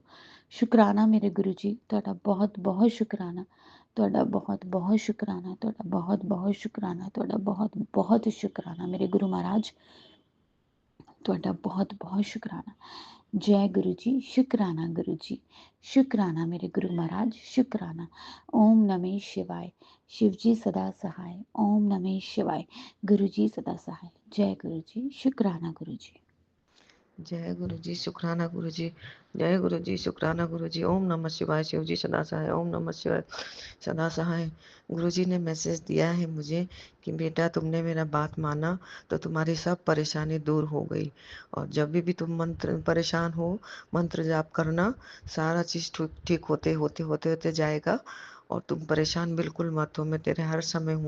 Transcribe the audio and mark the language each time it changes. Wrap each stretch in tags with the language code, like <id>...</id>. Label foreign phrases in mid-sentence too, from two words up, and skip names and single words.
<pa>ਸ਼ੁਕਰਾਨਾ ਮੇਰੇ ਗੁਰੂ ਜੀ, ਤੁਹਾਡਾ ਬਹੁਤ ਬਹੁਤ ਸ਼ੁਕਰਾਨਾ, ਤੁਹਾਡਾ ਬਹੁਤ ਬਹੁਤ ਸ਼ੁਕਰਾਨਾ, ਤੁਹਾਡਾ ਬਹੁਤ ਬਹੁਤ ਸ਼ੁਕਰਾਨਾ, ਤੁਹਾਡਾ ਬਹੁਤ ਬਹੁਤ ਸ਼ੁਕਰਾਨਾ ਮੇਰੇ ਗੁਰੂ ਮਹਾਰਾਜ। ਤੁਹਾਡਾ ਬਹੁਤ ਬਹੁਤ ਸ਼ੁਕਰਾਨਾ। ਜੈ ਗੁਰੂ ਜੀ, ਸ਼ੁਕਰਾਨਾ ਗੁਰੂ ਜੀ, ਸ਼ੁਕਰਾਨਾ ਮੇਰੇ ਗੁਰੂ ਮਹਾਰਾਜ, ਸ਼ੁਕਰਾਨਾ।</pa> <hi>ओम नमः शिवाय, शिव जी सदा सहाय। ओम नमः शिवाय, गुरु जी सदा सहाय। जय गुरु जी, शुकराना गुरु जी। जय गुरु जी, शुक्राना गुरु जी। जय गुरु जी, शुक्राना गुरु जी। ओम नमः शिवाय, शिव जी सदा सहाय। ओम नमः शिवाय, सदा सहाय। गुरु जी ने मैसेज दिया है मुझे कि बेटा तुमने मेरा बात माना तो तुम्हारी सब परेशानी दूर हो गई। और जब भी तुम मंत्र परेशान हो, मंत्र जाप करना, सारा चीज ठीक होते होते होते होते जाएगा। और तुम परेशान बिल्कुल मत हो, मैं तेरे हर समय हूँ।</hi>